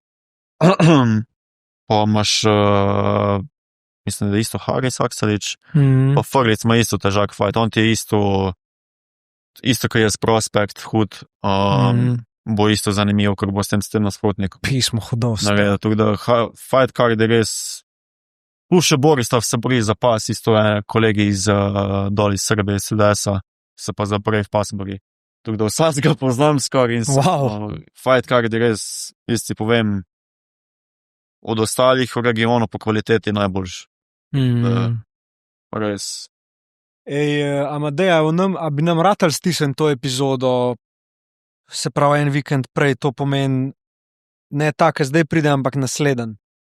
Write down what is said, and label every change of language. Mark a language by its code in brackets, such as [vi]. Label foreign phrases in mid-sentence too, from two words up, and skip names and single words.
[sl] Pa imaš, mislim, da je isto Haris Aksalič, pa Frlic ima isto težak fight, on ti je isto, ko je s prospekt hud, bo isto zanimivo, ker bo s tem nasprotnikom. Pismo hudost. Tako da [en] fight card [sl] je res, plus še Borislav se bori za pas, isto je kolegi iz dol iz Srbije, iz SDS-a, se pa za prvi pas bori. Tako da vsaj ga poznam skoraj in [en] fight card [sl] je res, jaz ti povem, od ostalih v regionu po kvaliteti najboljši. Res. Amadeja, a bi nam ratal stisniti to epizodo, se pravi en vikend prej, to pomeni ne ta, ki zdaj pride, ampak nasleden.